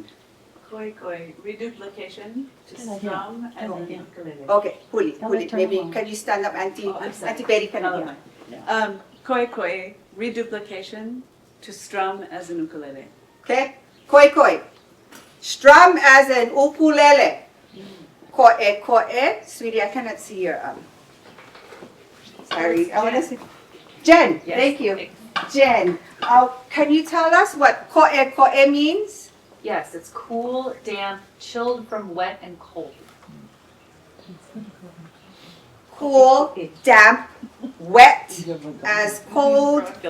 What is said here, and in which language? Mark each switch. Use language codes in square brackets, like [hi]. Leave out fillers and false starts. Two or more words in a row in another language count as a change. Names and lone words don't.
[haw] Koi koi, [en] reduplication, to strum, and then ukulele. Okay, huli. Maybe can you stand up, Auntie? I'm sorry. Auntie Betty, can you hear? [haw] Koi koi, [en] reduplication, to strum as an ukulele. Okay, [haw] koi koi. [en] Strum as an ukulele. [haw] Koe koe. [en] Sweetie, I cannot see your sorry, I want to see. Jen, Yes. thank you. Jen, can you tell us what [haw] koe koe [en] means? Yes, it's cool, damp, chilled from wet and cold. Cool, damp, wet, as cold.